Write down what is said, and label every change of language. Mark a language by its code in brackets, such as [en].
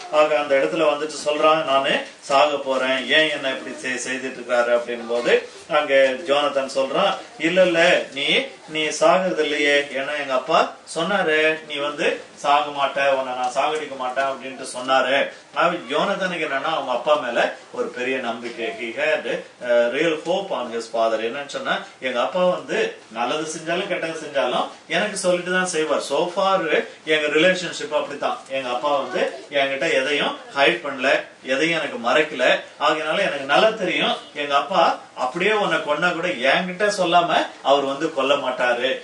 [ta] ஆக அந்த இடத்துல வந்துட்டு சொல்றான், நானு சாக போறேன், ஏன் என்ன இப்படி செய்துட்டு இருக்காரு அப்படின் போது அங்க ஜோனத்தான் சொல்றான், இல்ல நீ சாகிறது இல்லையே, ஏன்னா எங்க அப்பா சொன்னாரு நீ வந்து சாக மாட்ட, உன்னை நான் சாகடிக்க மாட்டேன் அப்படின்ட்டு சொன்னாரு. யோனத்தானுக்கு என்னன்னா அவங்க அப்பா மேல ஒரு பெரிய நம்பிக்கை. [en] He had real hope on his father. [ta] என்னன்னு சொன்னா, எங்க அப்பா வந்து நல்லது செஞ்சாலும் கெட்டது செஞ்சாலும் எனக்கு சொல்லிட்டு தான் செய்வார். So far எங்க ரிலேஷன்ஷிப் அப்படித்தான். எங்க அப்பா வந்து என்கிட்ட எதையும் ஹைட் பண்ணல, எதையும் எனக்கு மறைக்கல. ஆகையினால எனக்கு நல்லா தெரியும், எங்க அப்பா அப்படியே உன்னை கொண்டா கூட என்கிட்ட சொல்லாம அவர் வந்து கொல்ல மாட்டாரு.